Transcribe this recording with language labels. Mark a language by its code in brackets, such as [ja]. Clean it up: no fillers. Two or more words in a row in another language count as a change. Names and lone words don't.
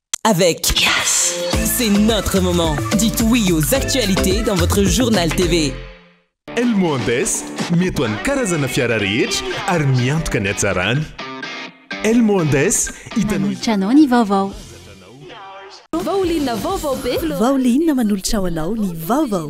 [fr] avec Yes. C'est notre moment. Dites oui aux actualités dans votre journal TV. El Mondes, [mg] metoan'ny karazana fiara rehetra ary miantoka ny hatsarany. El Mondes, Manolotranao ny vaovao. Vaolinona vaovao be. Vaolinona manolotra ho anao ny vaovao.